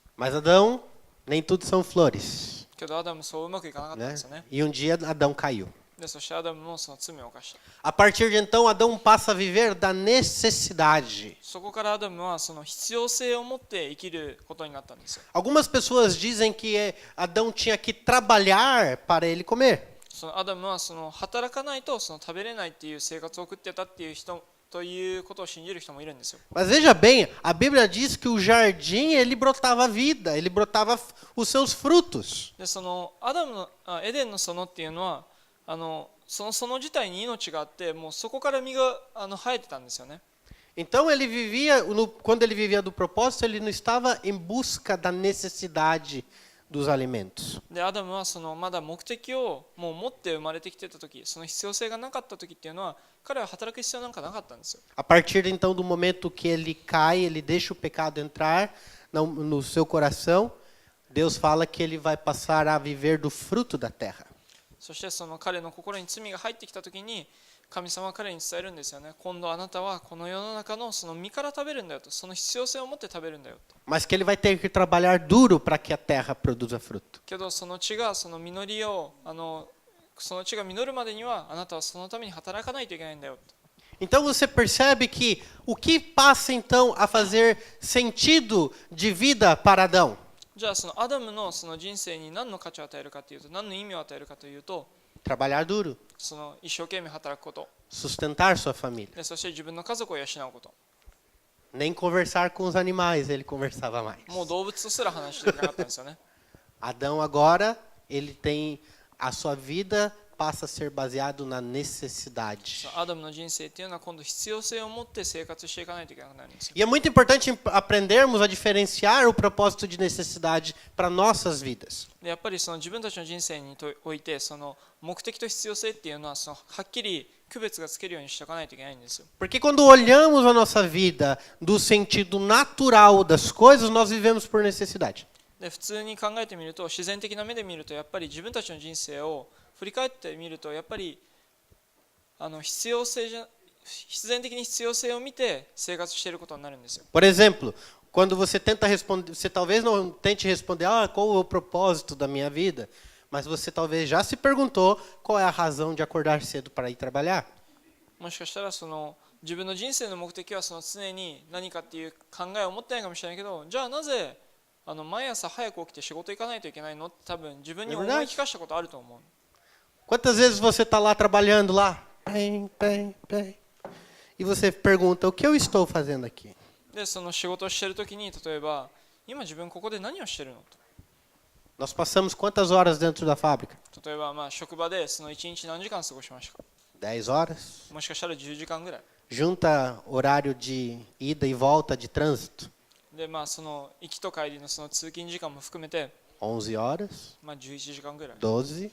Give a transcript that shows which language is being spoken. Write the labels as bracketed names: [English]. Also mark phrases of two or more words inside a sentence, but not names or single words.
[Portuguese] Mas Adão, nem tudo são flores, [Japanese] けどアダムそううまくいかなかったん [Portuguese] né? [Japanese] ですよね。 [Portuguese] E um dia Adão caiu. [Japanese] でそしてアダムもその罪を犯した。 [Portuguese] A partir de então, Adão passa a viver da necessidade. [Japanese] そこからアダムはその必要性を持って生きることになったんですよ。 [Portuguese] Algumas pessoas dizem que Adão tinha que trabalhar para ele comer. [Japanese] そのアダムはその働かないとその食べれないっていう生活を送ってたっていう人ということを信じる人もいるんですよ。 [Portuguese] Mas veja bem, a Bíblia diz que o jardim ele brotava vida, ele brotava os seus frutos. [Japanese] でそのエデンの園っていうのはその自体に命があって、もうそこから実が生えてたんですよね。 [Portuguese] Então ele vivia, quando ele vivia do propósito, ele não estava em busca da necessidade dos alimentos. [Japanese] でアダムはまだ目的をもう持って生まれてきてた時、その必要性がなかった時っていうのは、彼は働く必要なんかなかったんですよ。 [Portuguese] A partir então do momento que ele cai, ele deixa o pecado entrar no seu coração, Deus fala que ele vai passar a viver do fruto da terra. [Japanese] そして彼の心に罪が入ってきた時に、神様は彼に伝えるんですよね。今度あなたはこの世の中の実から食べるんだよと、その必要性を持って食べるんだよと。 [Portuguese] Mas que ele vai ter que trabalhar duro para que a terra produza fruto. [Japanese] けどその地が実りをその地が実るまでにはあなたはそのために働かないといけないんだよと。 [Portuguese] Então você percebe que o que passa então a fazer sentido de vida para Adão? [Japanese] じゃあアダムの人生に何の価値を与えるかというと、何の意味を与えるかというと、 [Portuguese] Trabalhar duro, [Japanese] 一生懸命働くこと [Portuguese] sustentar sua família. [Japanese] で、そして自分の家族を養うこと。 [Portuguese] Nem conversar com os animais ele conversava mais. [Japanese] もう動物とすら話していなかったんですよね。 [Portuguese] Adão agora, ele tem a sua vida passa a ser baseado na necessidade. [Japanese] アダムの人生っていうのは今度必要性を持って生活していかないといけなくなるんですよ。 [Portuguese] E é muito importante aprendermos a diferenciar o propósito de necessidade para nossas vidas. [Japanese] でやっぱり自分たちの人生において目的と必要性っていうのははっきり区別がつけるようにしておかないといけないんですよ。 [Portuguese] Porque quando olhamos a nossa vida do sentido natural das coisas, nós vivemos por necessidade. [Japanese] で普通に考えてみると、自然的な目で見ると、やっぱり自分たちの人生を振り返ってみると、やっぱり必然的に必要性を見て生活していることになるんですよ。 [Portuguese] Por exemplo, quando você tenta responder, você talvez não tente responder, qual é o propósito da minha vida, mas você talvez já se perguntou qual é a razão de acordar cedo para ir trabalhar. [Japanese] もしかしたら自分の人生の目的は常に何かっていう考えを持ってないかもしれないけど、じゃあなぜ毎朝早く起きて仕事行かないといけないのって多分自分に思い聞かしたことあると思う。 [Portuguese] Quantas vezes você está lá trabalhando lá, e você pergunta, o que eu estou fazendo aqui? [Japanese] で仕事をしているときに、例えば今自分ここで何をしているのと。 [Portuguese] Nós passamos quantas horas dentro da fábrica? [Japanese] 例えば職場で1日何時間過ごしましたか。 [Portuguese] 10 horas. [Japanese] もしかしたら10時間ぐらい。 [Portuguese] Junta horário de ida e volta de trânsito. [Japanese] で行きと帰りの通勤時間も含めて、 [Portuguese] 11 horas, [Japanese] 11時間ぐらい。 [Portuguese] 12,